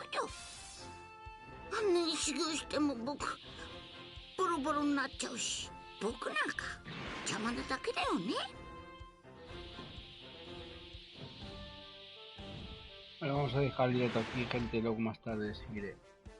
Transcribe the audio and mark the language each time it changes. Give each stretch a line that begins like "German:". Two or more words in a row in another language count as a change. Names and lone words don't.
Japanese: あんなに修行しても僕ボロボロになっちゃうし、僕なんか邪魔なだけだよね。
Spanish: Bueno, vamos a dejar el directo aquí, gente. Luego más tarde seguiré.